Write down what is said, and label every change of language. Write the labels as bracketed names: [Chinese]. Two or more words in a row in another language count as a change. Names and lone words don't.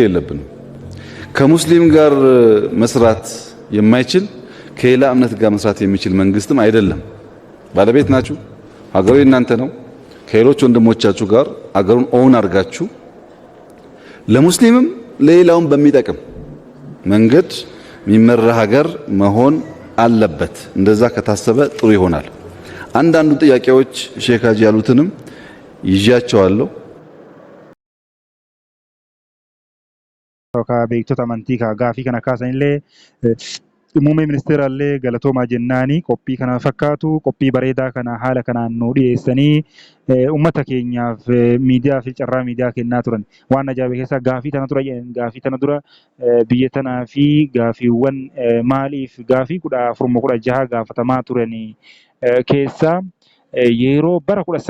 [Amharic] የለብንም። ከሙስሊም ጋር መስራት የማይችል ከሌላ እምነት ጋር መስራት የሚችል መንግስትም አይደለም። ባለቤት ናችሁ። ሀገሩ የእናንተ ነው። ከሌሎች ወንድሞቻችሁ ጋር አገሩን ኦውን አድርጋችሁ ለሙስሊምም ለሌላውም በሚጠቅም መንገድ የሚመራ ሀገር መሆን አለበት። እንደዛ ከታሰበ ጥሩ ይሆናል። አንዳንዱ ጥያቄዎች ሼክ ሀጂ ያሉትንም ይዣቸዋለሁ። [Oromo] Ka beektota amantii ka gaafii kana kaasanillee muummee ministeeraallee galatoomaa jennaanii qophii kana fakkaatu qophii bareedaa kana haala kanaan nu dhiyeessanii uummata keenyaaf miidiyaa fi carraa miidiyaa kennaa turan waan ajaa'iba keessaa gaafii tana dura biyya tanaa fi gaafiiwwan maaliif gaafii 1416 gaafatamaa turanii keessaa yeroo bara